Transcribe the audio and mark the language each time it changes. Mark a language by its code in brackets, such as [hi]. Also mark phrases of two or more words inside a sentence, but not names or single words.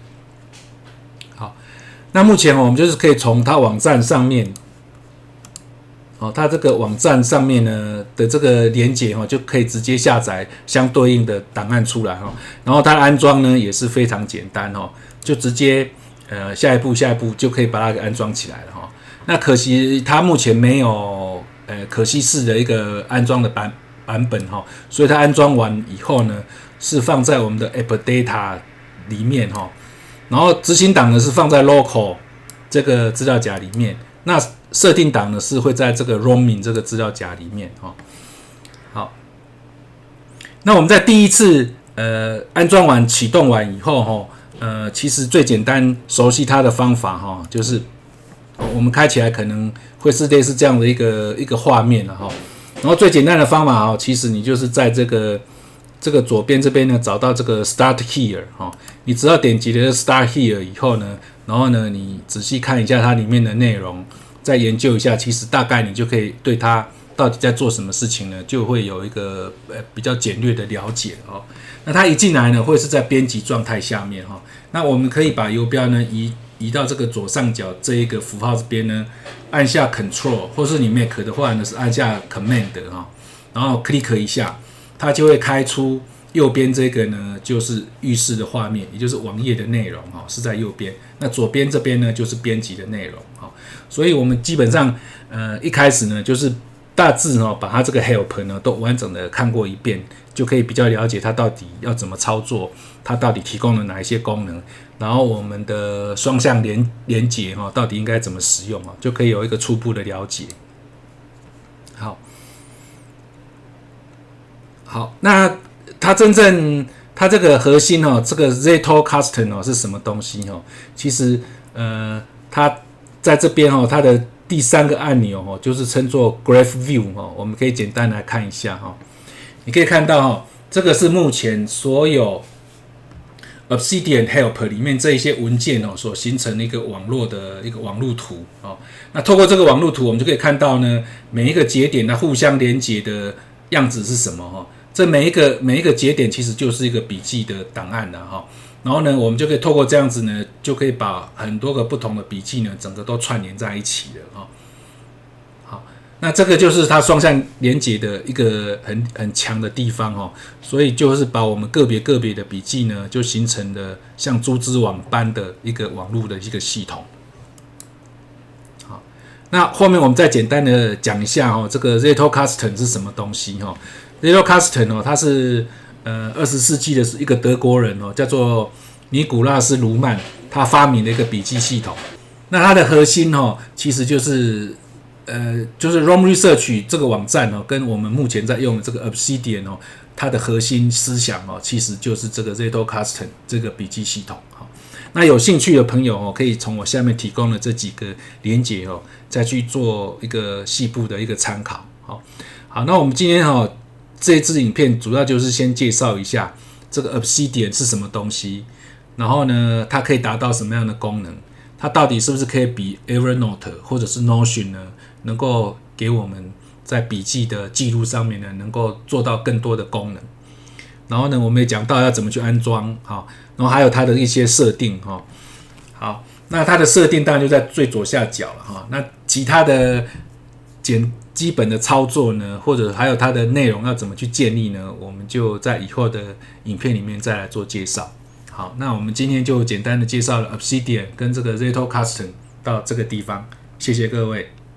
[zh] 好，那目前我們就是可以從它網站上面，它这個網站上面呢的這個連結就可以直接下載相對應的檔案出來哈，然後它的安裝呢也是非常簡單哈，就直接下一步就可以把它給安裝起來了哈。那可惜它目前沒有可惜式的一個安裝的版本哈，所以它安裝完以後呢是放在我們的 AppData 裡面哈，然後執行檔呢是放在 Local 這個資料夾裡面，那設定檔呢是會在這個 Roaming 這個資料夾裡面哈。好，那我們在第一次安裝完啟動完以後哈。其實最簡單熟悉它的方法哈，就是我們開起來可能會是類似這樣的一個畫面了哈。然後最簡單的方法哈，其實你就是在這個左邊這邊呢找到這個 Start Here 哈，你只要點擊了 Start Here 以後呢，然後呢你仔細看一下它裡面的內容，再研究一下，其實大概你就可以對它到底在做什麼事情呢，就會有一個比較簡略的了解哦。那它一進來呢，會是在編輯狀態下面哈。那我們可以把游標呢移到這個左上角這一個符號這邊呢，按下 Control， 或是你 Mac 的話呢是按下 Command 哈，然後 click 一下，它就會開出右邊這個呢就是預示的畫面，也就是網頁的內容哈，是在右邊。那左邊這邊呢就是編輯的內容哈。所以我們基本上一開始呢就是大致把它這個 help 呢都完整的看過一遍，就可以比較了解它到底要怎麼操作，它到底提供了哪一些功能，然後我們的雙向連結到底應該怎麼使用，就可以有一個初步的了解。好，那它這個核心這個 Zettelkasten 是什麼東西其實它在這邊它的第3個按鈕就是稱作 Graph View 我們可以簡單來看一下你可以看到這個是目前所有 Obsidian Help 裡面這一些文件所形成的一個網絡的一個網路圖那透過這個網路圖，我們就可以看到呢每一個節點它互相連接的樣子是什麼這每一個節點其實就是一個筆記的檔案然後呢，我們就可以透過這樣子呢，就可以把很多個不同的筆記呢，整個都串聯在一起了那這個就是它雙向連接的一個很強的地方哦，所以就是把我們個別的筆記呢，就形成了像蛛絲網般的一個網絡的一個系統。好，那後面我們再簡單的講一下哦，這個 Zettelkasten 是什麼東西哦 ？Zettelkasten 哦，它是20世紀的一個德國人哦，叫做尼古拉斯·盧曼，他發明的一個筆記系統。那它的核心哦，其實就是Rome Research 這個網站哦，跟我們目前在用的這個 Obsidian 哦，它的核心思想哦，其實就是這個 Zettelkasten 這個筆記系統。那有興趣的朋友哦，可以從我下面提供的這幾個連結哦，再去做一個細部的一個參考。好，那我們今天這一支影片主要就是先介紹一下這個 Obsidian 是什麼東西，然後呢，它可以達到什麼樣的功能，它到底是不是可以比 Evernote 或者是 Notion 呢，能夠給我們在筆記的記錄上面呢，能夠做到更多的功能。然後呢，我們也講到要怎麼去安裝，然後還有它的一些設定，好，那它的設定當然就在最左下角了，那其他的基本的操作呢，或者還有它的內容要怎麼去建立呢，我們就在以後的影片裡面再來做介紹。好，那我們今天就簡單的介紹了 Obsidian 跟這個 Zettelkasten 到這個地方，謝謝各位。